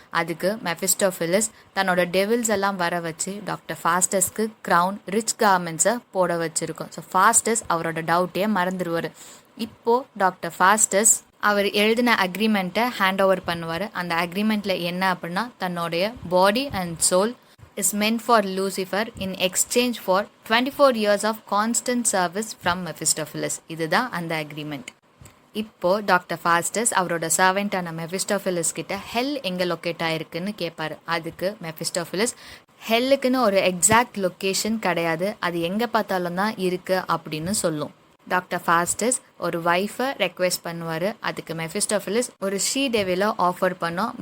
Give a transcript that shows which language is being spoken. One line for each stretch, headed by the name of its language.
Tamil: அதுக்கு மெஃபிஸ்டோஃபிலிஸ் தன்னோட டெவில்ஸ் எல்லாம் வர வச்சு டாக்டர் ஃபாஸ்டஸ்க்கு க்ரௌன் ரிச் கார்மெண்ட்ஸை போட வச்சுருக்கோம். ஸோ ஃபாஸ்டஸ் அவரோட டவுட்டே மறந்துடுவார். இப்போது டாக்டர் ஃபாஸ்டஸ் அவர் எழுதின அக்ரிமெண்ட்டை ஹேண்ட் ஓவர் பண்ணுவார். அந்த அக்ரிமெண்ட்டில் என்ன அப்படின்னா தன்னுடைய body and soul
English: is meant for Lucifer in exchange for 24 years of constant service from Mephistopheles.
Tamil: இதுதான் அந்த அக்ரிமெண்ட். இப்போ டாக்டர் ஃபாஸ்டஸ் அவரோட சர்வெண்ட்டான மெஃபிஸ்டோஃபிலிஸ் கிட்ட ஹெல் எங்கே லொக்கேட் ஆயிருக்குன்னு கேட்பாரு. அதுக்கு மெஃபிஸ்டோஃபிலிஸ் ஹெல்லுக்குன்னு ஒரு எக்ஸாக்ட் லொக்கேஷன் கிடையாது, அது எங்கே பார்த்தாலும் தான் இருக்குது அப்படின்னு சொல்லும். டாக்டர் ஃபாஸ்டஸ் ஒரு ஒய்ஃபை ரெக்வெஸ்ட் பண்ணுவார். அதுக்கு மெஃபிஸ்டோஃபிலிஸ் ஒரு ஷீ டெவிலை ஆஃபர் பண்ணோம்.